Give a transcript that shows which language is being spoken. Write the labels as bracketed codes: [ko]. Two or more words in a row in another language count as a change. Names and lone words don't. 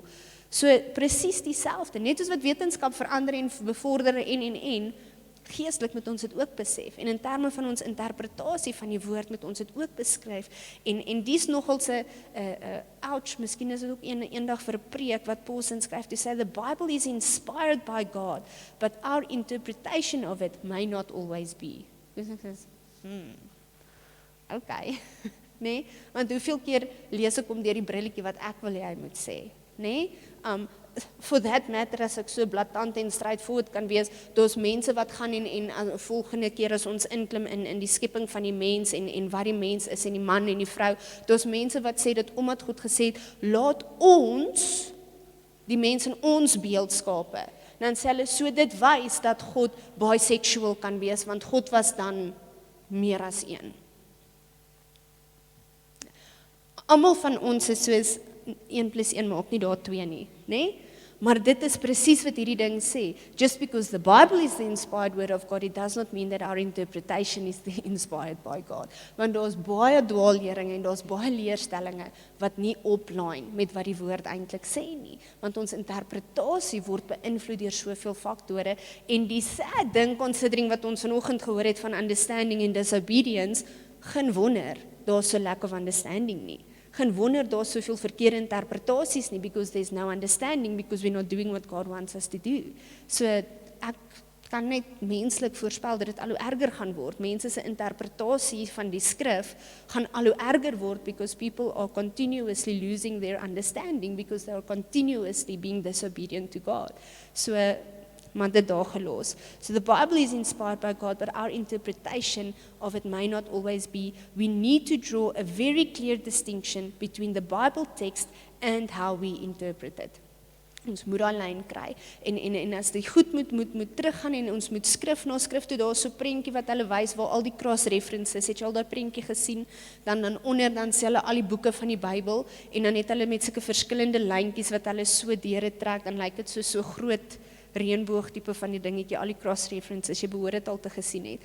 [af] So presies dieselfde, net soos wat wetenskap verander en bevorder en geestelik moet ons dit ook besef. En in terme van ons interpretasie van die woord moet ons dit ook beskryf. En dis nogal se ouch, miskien is dit ook eendag vir 'n preek wat Paul skryf [en] to say the Bible is inspired by God, but our interpretation of it may not always be. [af] Dus ek sê, okay. Nee, want hoeveel keer lees ek om deur die brilletjie wat ek wil hê hy moet sê. Nee, [en] for that matter, [af] as ek so blaatant en straightforward kan wees, daar's mense wat gaan en volgende keer as ons inklim in die skepping van die mens en wat die mens is en die man en die vrou, daar's mense wat sê dat omdat God gesê het, laat ons die mens in ons beeld skape. Dan sê hulle so dit wys dat God bisexual kan wees, want God was dan meer as een. Almal van ons is soos 1 + 1 maak nie daar 2 nie, né? Maar dit is presies wat hierdie ding sê. [en] Just because the Bible is the inspired word of God, it does not mean that our interpretation is the inspired by God. [af] Want daar's baie dwaalleringe en daar's baie leerstellinge wat nie oplyn met wat die woord eintlik sê nie. Want ons interpretasie word beïnvloed deur soveel faktore en die sad ding, considering wat ons vanoggend gehoor het van [en] understanding and disobedience, [af] geen wonder daar's so [en] lack of understanding [af] nie. Geen wonder daar's soveel verkeerde interpretasies nie, [en] because there's no understanding, because we're not doing what God wants us to do. [af] So ek kan net menslik voorspel dat dit al hoe erger gaan word. Mense se interpretasie van die skrif gaan al hoe erger word, [en] because people are continuously losing their understanding, because they are continuously being disobedient to God. [af] So maar dit daar gelos. [en] So the Bible is inspired by God, but our interpretation of it may not always be. We need to draw a very clear distinction between the Bible text and how we interpret it. [af] Ons moet daai lyn kry, en as die goed moet teruggaan, en ons moet skrif na skrif toe, daar is so prentjie wat hulle wys, waar al die cross-references, het jy al daai prentjie gesien, dan onder, dan sê hulle al die boeke van die Bybel, en dan het hulle met sulke verskillende lyntjies, wat hulle so deure trek, dan lyk dit so groot reënboog tipe van die dingetjie, al die cross-references, jy behoort dit al te gesien het.